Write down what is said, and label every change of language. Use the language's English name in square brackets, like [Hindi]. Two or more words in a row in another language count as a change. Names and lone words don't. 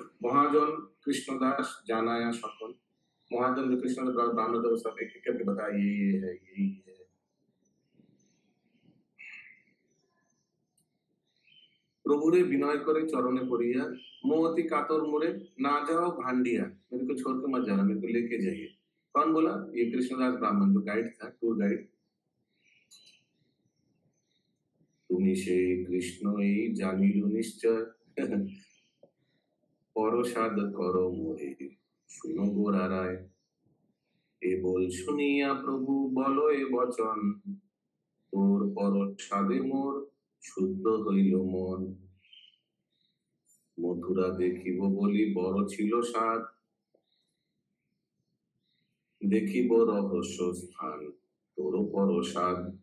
[Bangla] মহাজন কৃষ্ণদাস জানায়া সকল, [Hindi] महाजन जो कृष्णदास ब्राह्मण थे वो सब एक एक करके बताया ये है यही है। [Bangla] প্রভু রে বিনয় করে চরণে পড়িয়া, মোহতী কাতর মুরে না যাও ভাণ্ডিয়া, [Hindi] मेरे को छोड़ के मत जाना, मेरे को लेके जाइए। कौन बोला? ये कृष्णदास ब्राह्मण जो गाइड था, टूर गाइड। [Bangla] তুমি সেই কৃষ্ণই জানিল নিশ্চয়, পরসাদ করো মোরে শুনো গোরা রায়। এ বল শুনিয়া প্রভু বলো এ বচন, তোর পরসাদে মোর শুদ্ধ হইল মন। মথুরা দেখিব বলি বড় ছিল সাধ, দেখিব রহস্য স্থান তোর পরসাদ।